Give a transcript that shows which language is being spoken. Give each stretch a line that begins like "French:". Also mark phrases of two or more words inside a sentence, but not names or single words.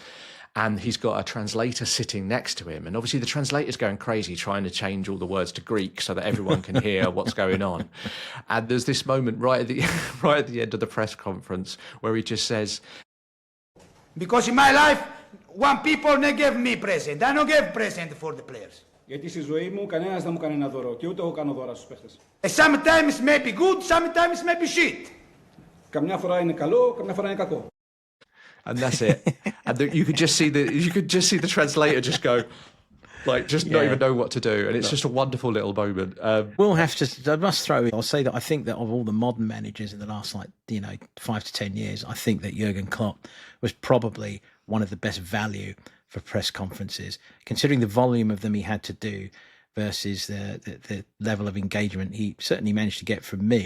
English: And he's got a translator sitting next to him. And obviously the translator's going crazy trying to change all the words to Greek so that everyone can hear what's going on. And there's this moment right at the end of the press conference where he just says, "Because in my life, one people they give me present. I don't give present for the players.
Greek: Γιατί στη ζωή μου κανένας δεν μου κάνει ένα δώρο και ούτε εγώ κάνω δώρα στους παίχτες.
English: Sometimes may be good, sometimes may be shit.
Greek: Καμιά φορά είναι καλό, καμιά φορά είναι κακό.
English: And that's it. And you could just see the translator just go, not even know what to do. And it's just a wonderful little moment. We'll have to. I must throw in. I'll say that I think that of all the modern managers in the last 5 to 10 years, I think that Jurgen Klopp was probably one of the best value for press conferences, considering the volume of them he had to do versus the level of engagement he certainly managed to get from me.